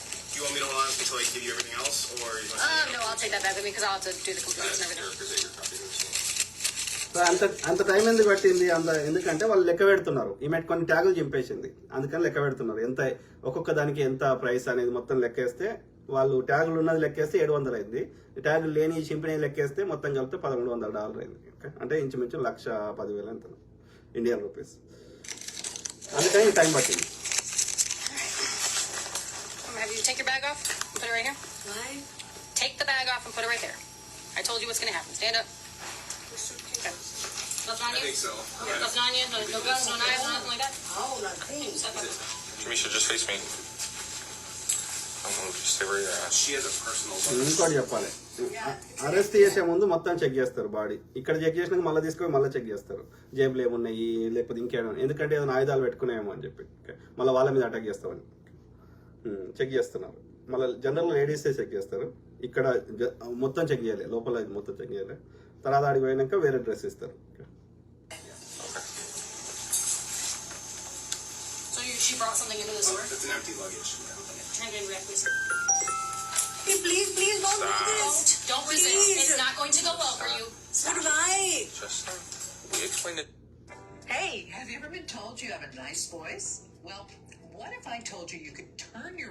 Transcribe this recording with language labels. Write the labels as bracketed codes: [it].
[en] Do you want me to hold on until I give you everything else, or you want to No, I'll take that back with me because I'll have to do the computers and everything. Is that your copy of this? [te] అంత time ఎందుకు పట్టింది? ఎందుకంటే వాళ్ళు లెక్క పెడుతున్నారు. ఈమె కొన్ని ట్యాగులు చింపేసింది, అందుకని లెక్క పెడుతున్నారు. ఎంత ఒక్కొక్క దానికి ఎంత ప్రైస్ అనేది మొత్తం లెక్కేస్తే, వాళ్ళు ట్యాగులు ఉన్నది లెక్కేస్తే 700 అయింది. ట్యాగులు లేని చింపినవి లెక్కేస్తే మొత్తం కలిపితే $1,100 అయింది. అంటే ఇంచుమించు 1,10,000 ఎంత ఇండియన్ రూపీస్. అందుకని టైం పట్టింది. [en] Have you take your bag off and put it right here? Why? Take the bag off and put it right there. I told you what's going to happen. Stand up. Okay. Nothing on I you? think so. Nothing on you? No guns, no knives, nothing like that? How? Nothing. Step up. Jamisha, just face me. Don't move. Just stay where you're at. She has a personal. [te] ఇంకోటి చెప్పాలి, arrest చేసే ముందు మొత్తం check చేస్తారు body. ఇక్కడ check చేసినాక మళ్ళీ తీసుకొని మళ్ళీ చెక్ చేస్తారు జేబులు ఏమున్నాయి లేకపోతే ఇంకేమైనా, ఎందుకంటే ఏదైనా ఆయుధాలు పెట్టుకునేమో అని చెప్పి మళ్ళీ వాళ్ళ మీద అటాక్ చేస్తామని చెక్ చేస్తున్నారు. మళ్ళీ జనరల్ లేడీసే చెక్ చేస్తారు. ఇక్కడ మొత్తం చెక్ చేయాలి, లోపల మొత్తం చెక్ చేయాలి. తర్వాత ఆడికి పోయినాక వేరే డ్రెస్ ఇస్తారు. [en] So she brought something into the store? It's an empty luggage. Hand it back, please. Hey, please don't do this. Don't resist. Please. It's not going to go well for you. But why? Just we explained it. Hey, have you ever been told you have a nice voice? Well, what if I told you you could turn your...